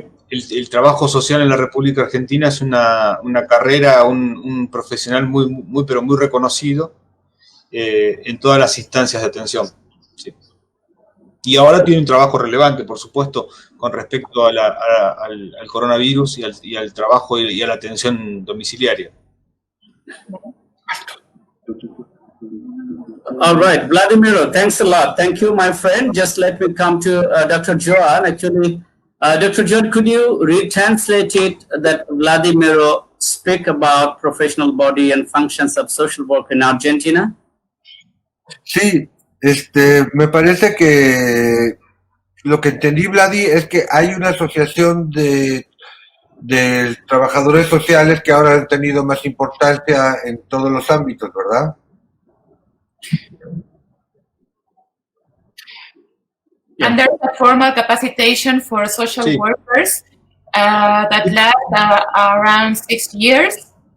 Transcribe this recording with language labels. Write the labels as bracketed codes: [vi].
[es] El trabajo social en la República Argentina es una carrera, un profesional muy reconocido en todas las instancias de atención. Sí. Y ahora tiene un trabajo relevante, por supuesto, con respecto al coronavirus y al trabajo y a la atención domiciliaria. [en] All right, Vladimiro, thanks a lot. Thank you, my friend. Just let me come to Dr. Joan. Actually, Dr. Joan, could you retranslate it that Vladimiro speak about professional body and functions of social work in Argentina? [es] Sí, me parece que lo que entendí, Vladi, es que hay una asociación de trabajadores sociales que ahora han tenido más importancia en todos los ámbitos, ¿verdad? [en] And there's a formal capacitation for social [es] Sí. [en] workers that lasts around 6 years.